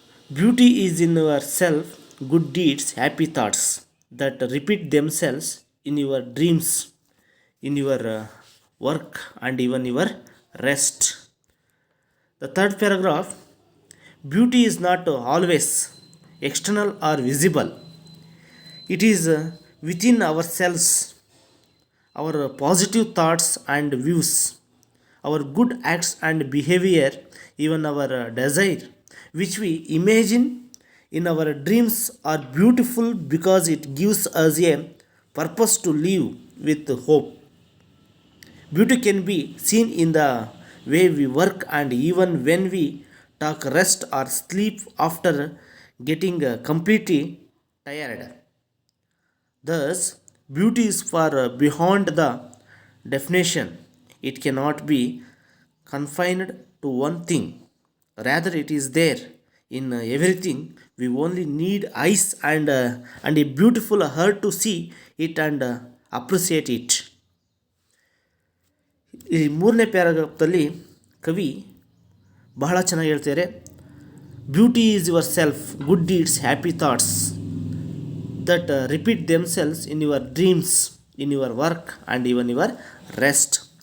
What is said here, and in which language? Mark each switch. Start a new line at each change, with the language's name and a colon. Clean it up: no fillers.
English: Beauty is in yourself, good deeds, happy thoughts that repeat themselves in your dreams, in your work and even your rest. The third paragraph, beauty is not always external or visible. It is within ourselves, our positive thoughts and views, our good acts and behavior, even our desire which we imagine in our dreams are beautiful because it gives us a purpose to live with hope. Beauty can be seen in the way we work and even when we talk, rest, or sleep after getting completely tired. Thus, beauty is far beyond the definition. It cannot be confined to one thing. Rather, it is there in everything. We only need eyes and a beautiful heart to see it and appreciate it.
Kannada: ಈ ಮೂರನೇ ಪ್ಯಾರಾಗ್ರಾಫ್ದಲ್ಲಿ ಕವಿ ಬಹಳ ಚೆನ್ನಾಗಿ ಹೇಳ್ತಾರೆ.
English: Beauty is yourself, good deeds, happy thoughts that repeat themselves in your dreams, in your work and even your rest.